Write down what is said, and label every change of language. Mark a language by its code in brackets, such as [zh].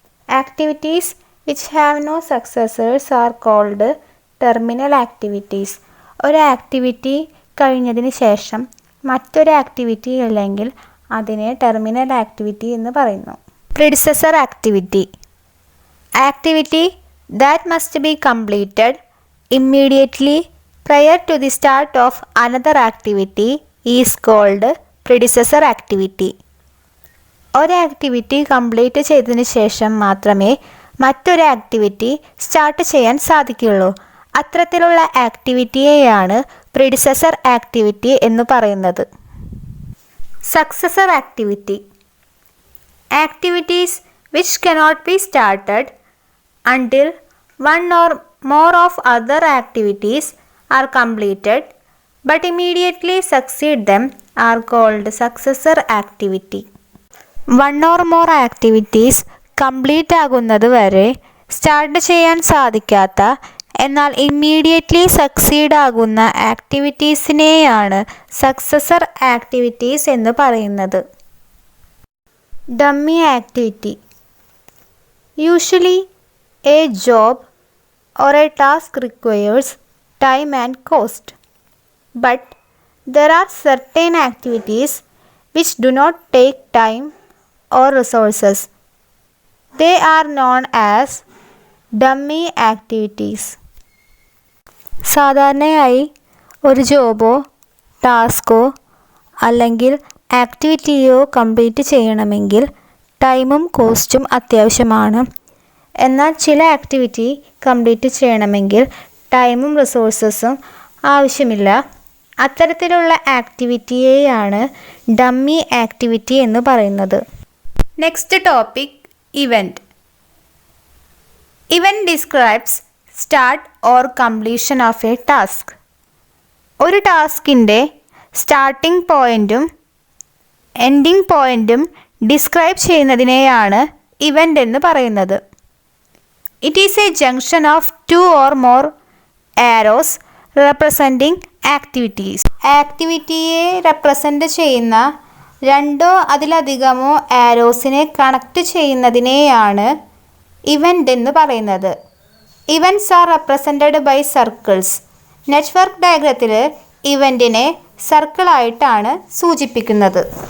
[en] Activities which have no successors are called terminal activities. [ml] ഒരു activity കഴിഞ്ഞതിന് ശേഷം മറ്റൊരു ആക്ടിവിറ്റി ഇല്ലെങ്കിൽ അതിനെ ടെർമിനൽ ആക്ടിവിറ്റി എന്ന് പറയുന്നു. [en] Predecessor activity. Activity that must be completed immediately prior to the start of another activity is called predecessor activity. [ml] ഒരു activity complete ചെയ്തതിന് ശേഷം മാത്രമേ മറ്റൊരു ആക്ടിവിറ്റി സ്റ്റാർട്ട് ചെയ്യാൻ സാധിക്കുകയുള്ളൂ. അത്തരത്തിലുള്ള ആക്ടിവിറ്റിയെയാണ് പ്രിഡിസസർ ആക്ടിവിറ്റി എന്ന് പറയുന്നത്. [en] Successor activity. Activities which cannot be started until one or more of other activities are completed but immediately succeed them are called successor activity. One or more activities [ml] complete ആകുന്നത് വരെ start ചെയ്യാൻ സാധിക്കാത്ത എന്നാൽ immediately succeed ആകുന്ന ആക്ടിവിറ്റീസിനെയാണ് successor activities എന്ന് പറയുന്നത്. [en] Dummy activity. Usually a job or a task requires time and cost, but there are certain activities which do not take time or resources. They are known as dummy activities. [ml] സാധാരണയായി ഒരു ജോബോ ടാസ്കോ അല്ലെങ്കിൽ ആക്ടിവിറ്റിയോ complete ചെയ്യണമെങ്കിൽ ടൈമും കോസ്റ്റും അത്യാവശ്യമാണ്. എന്നാൽ ചില activity complete ചെയ്യണമെങ്കിൽ ടൈമും റിസോഴ്സസും ആവശ്യമില്ല. അത്തരത്തിലുള്ള ആക്ടിവിറ്റിയെയാണ് ഡമ്മി ആക്ടിവിറ്റി എന്ന് പറയുന്നത്. [en] Next topic event. Event describes start or completion of a task. [ml] ഒരു ടാസ്കിൻ്റെ സ്റ്റാർട്ടിംഗ് പോയിൻറ്റും എൻഡിങ് പോയിൻറ്റും ഡിസ്ക്രൈബ് ചെയ്യുന്നതിനെയാണ് ഇവൻ്റ് എന്ന് പറയുന്നത്. [en] It is a junction of two or more arrows representing activities. [ml] ആക്ടിവിറ്റിയെ represent ചെയ്യുന്ന രണ്ടോ അതിലധികമോ ആരോസിനെ കണക്ട് ചെയ്യുന്നതിനെയാണ് ഇവൻ്റ് എന്ന് പറയുന്നത്. [en] Events are represented by circles. [ml] Network ഡയഗ്രത്തിൽ ഇവൻറ്റിനെ സർക്കിളായിട്ടാണ് സൂചിപ്പിക്കുന്നത്.